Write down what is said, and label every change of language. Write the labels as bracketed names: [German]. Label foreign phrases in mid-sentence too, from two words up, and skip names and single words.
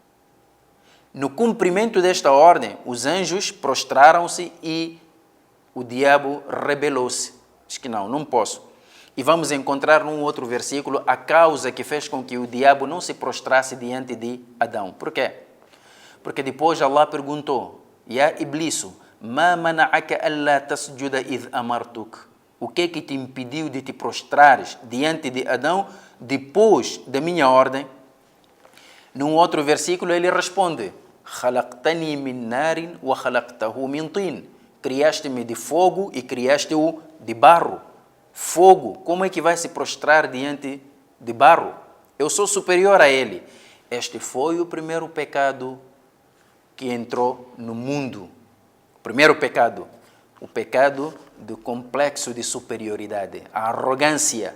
[Portuguese] No cumprimento desta ordem, os anjos prostraram-se e o diabo rebelou-se. Diz que não posso. E vamos encontrar num outro versículo a causa que fez com que o diabo não se prostrasse diante de Adão. Por quê? Porque depois Allah perguntou: [Arabic] يا إبليس ما منعك ألا تسجد إذ أمرتك? [Portuguese] O que te impediu de te prostrares diante de Adão depois da minha ordem? Num outro versículo ele responde: [Arabic] خلقتني من نار وخلقته من طين. [Portuguese] Criaste-me de fogo e criaste-o de barro. Fogo, como é que vai se prostrar diante de barro? Eu sou superior a ele. Este foi o primeiro pecado que entrou no mundo. O primeiro pecado, o pecado do complexo de superioridade, a arrogância.